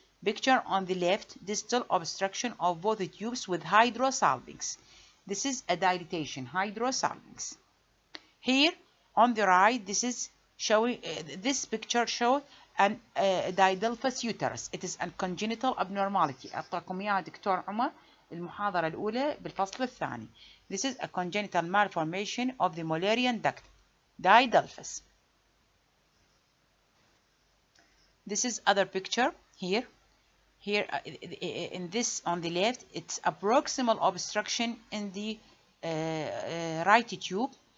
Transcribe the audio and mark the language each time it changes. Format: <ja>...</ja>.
<en>Picture on the left, distal obstruction of both tubes with hydrosalpinx. This is a dilatation, hydrosalpinx. Here on the right, this is showing this picture shows an didelphus uterus. It is a congenital abnormality.</en> <ar>أعطاكم إياها دكتور عمر المحاضرة الأولى بالفصل الثاني.</ar> <en>This is a congenital malformation of the Mullerian duct, didelphus. This is other picture here. Here in this on the left, it's a proximal obstruction in the right tube.</en>